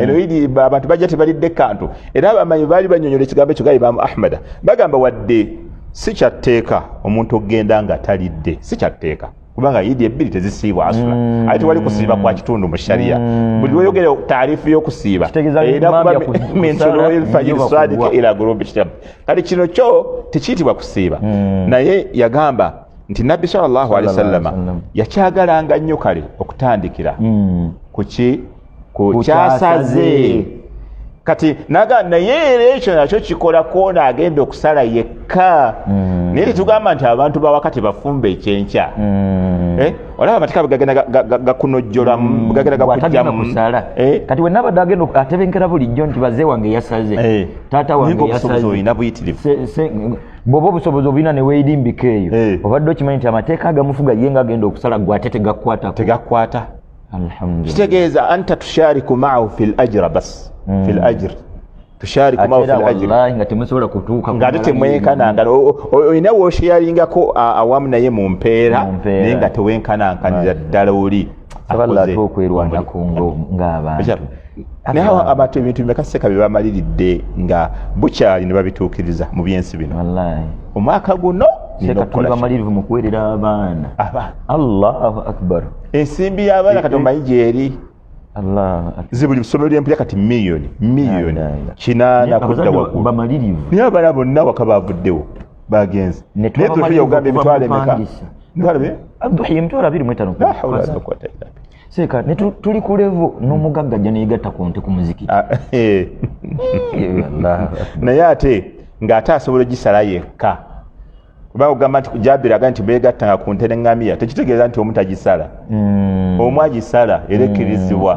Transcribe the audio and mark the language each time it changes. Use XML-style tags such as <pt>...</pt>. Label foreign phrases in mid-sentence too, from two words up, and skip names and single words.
<lg>Eno Eid ba-, abantu bajja tebalidde kantu. Era abamanyi baali bannyonnyola ekigambo ekyo, Gayibaamu Ahmad. Bagamba wadde si kya tteeka omuntu okugenda nga talidde, si kya tteeka. Kubanga Eid ebbiri tezisiibwa asula. Mm. Ate tewali kusiiba kwa kitundu mu sharia. Mm. Buli lw'oyogera taarifu y'okusiiba, Kitegeeza era imam kuba ya min-, ku-, min kusala,</lg> <ar>طلوع الفجر</ar> <lg>njoba sadiq kugwa.</lg> <ar>إلى غروب الشمس.</ar> <lg>Kale kino kyo tekiyitibwa kusiiba. Mm. Naye yagamba nti Nabbi</lg> <ar>صلى الله عليه صلى الله عليه وسلم وسلم.</ar> <lg>yakyagalanga nnyo kale okutandikira Mm. ku ki? Ku Ku kyasaze. kyasaze. Kati naga-, naye era ekyo nakyo kikola kw'ono agenda okusala yekka. Mm. Naye tetugamba nti abantu bawaka tebafumba ekyenkya. Mm. Eh? Olaba amateeka bwe gagenda ga-, ga-, ga-, gakunojjola mu, Mm. gagenda Bw'atagenda gakujja mu kusala. Eh? Kati we nabadde agenda oku-, atebenkera bulijjo nti, "Baze wange yasaze. Eh. Taata wange Naye ng'obusobozi yasaze." oyina buyitirivu. Se-, se-, bw'oba obusobozi obulina ne weerimbika eyo, Eh. obadde okimanyi nti amateeka agamufuga ye nga agenda okusala, gwe ate tegakukwatako. Tegakukwata. Alhamdulillah. Kitegeeza,</lg> <ar>أنت تشارك معه في الأجر بس. Mm. في الأجر.</ar> <lg>Tushariku Ate ma'ahu era</lg> <ar>في الأجر.</ar> <lg>wallahi nga temusobola kutuuka Nga ate kumala temwenkananga. yingi. O-, o-, oyina w'osharinga ko, a-, awamu naye mu mpeera, Mu mpeera. naye nga tewenkanankanira Right. ddala oli Saba Allah akoze ate okwerwanako omuli- ngo-, ng'abantu. Ekyo. Naye awo abantu ebintu bimeka Seka bye bamaliridde nga bukyali ne babituukiriza mu byensi bino? Wallahi. Omwaka guno nina Seka tuli okukola ki? bamalirivu mu kuwerera abaana. Abaana.</lg> <ar>الله أكبر.</ar> <lg>Ensimbi y'abaana Eh, kati eh. omanyi gy'eri?</lg> <ar>الله أكبر.</ar> <lg>Zi buli ssomero ly'empya kati miliyoni, miliyoni</lg> <ar>لا إله إلا.</ar> <lg>kinaana Naye kudda abazadde waggulu. bamalirivu. Naye abaana bonna waka baavuddewo, baagenze. Ne Naye tuba tutuye okugamba bamalirivu emitwalo okuva mu emeka? kupangisa. Emitwalo be? Abduhi, emitwalo abiri mu etaano.</lg> <ar>لا حول ولا قوة إلا بالله.</ar> <lg>Seeka, ne tu-, tuli ku level n'omugagga gye neegatta ku nte ku muzikiti. Ah, eh. Eh,</lg> <ar>الله أكبر.</ar> <lg>Naye ate, ng'ate asobola ogisala yekka. Kuba ogamba nti Jabir agamba nti beegattanga ku nte n'eŋŋamiya, tekitegeeza nti omu tagisala. Mm. Omu agisala, era ekkirizibwa.</lg>